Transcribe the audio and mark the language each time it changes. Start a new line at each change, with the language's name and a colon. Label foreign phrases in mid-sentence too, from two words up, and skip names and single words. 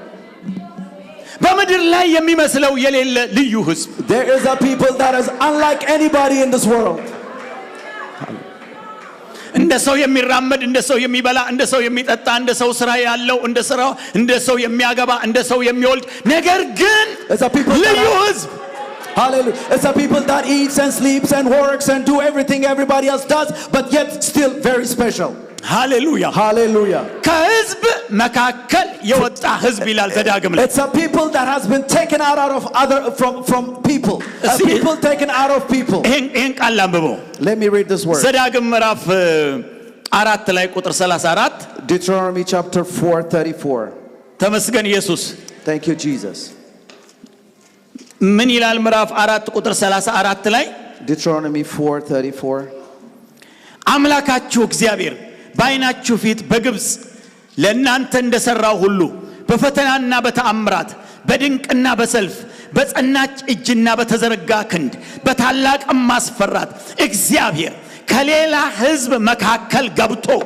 Amharic: በምድር ላይ የሚመስለው የሌለ ልዩ ሕዝብ
English: There is a people that is unlike anybody in this world.
Amharic: እንደ ሰው የሚራመድ እንደ ሰው የሚበላ እንደ ሰው የሚጠጣ እንደ ሰው ስራ ያለው እንደ ሰው የሚያገባ እንደ ሰው የሚወልድ ነገር ግን
English: It's a people that
Amharic: ልዩ
English: are,
Amharic: ሕዝብ
English: hallelujah. It's a people that eats and sleeps and works and do everything everybody else does, but yet still very special.
Amharic: ሃሌሉያ
English: Hallelujah.
Amharic: ከሕዝብ መካከል የወጣ ሕዝብ ይላል ዘዳግም ላይ
English: It's a people that has been taken out of from people. A See? people taken out of people.
Amharic: ይሄን ቃል አንብበው
English: Let me read this word.
Amharic: ዘዳግም ምዕራፍ 4 ላይ ቁጥር 34
English: Deuteronomy chapter 4:34.
Amharic: ተመስገን ኢየሱስ
English: Thank you, Jesus.
Amharic: ምን ይላል ምዕራፍ 4 ቁጥር 34 ላይ
English: Deuteronomy 4:34.
Amharic: አምላካችሁ እግዚአብሔር በዓይናችሁ ፊት በግብጽ ለእናንተ እንደሰራው ሁሉ በፈተናና በተአምራት በድንቅና በሰልፍ በጸናች እጅና በተዘረጋ ክንድ በታላቅ ማስፈራት እግዚአብሔር ከሌላ ሕዝብ መካከል ገብቶ